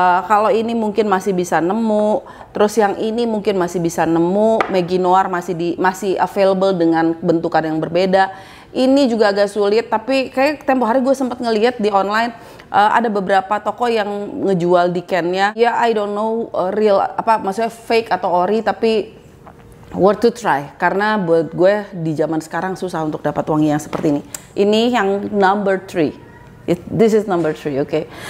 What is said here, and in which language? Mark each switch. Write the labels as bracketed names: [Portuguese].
[Indonesian] Kalau ini mungkin masih bisa nemu. Terus yang ini mungkin masih bisa nemu. Maggie Noir masih available dengan bentukan yang berbeda. Ini juga agak sulit, tapi kayak tempo hari gue sempat ngeliat di online ada beberapa toko yang ngejual dikennya. [English] Ya I don't know real [Indonesian] maksudnya [English] fake [Indonesian] atau ori, tapi [English] worth to try. [Indonesian] Karena buat gue di zaman sekarang susah untuk dapat wangi yang seperti ini. Ini yang number 3. [English] This is number 3, okay.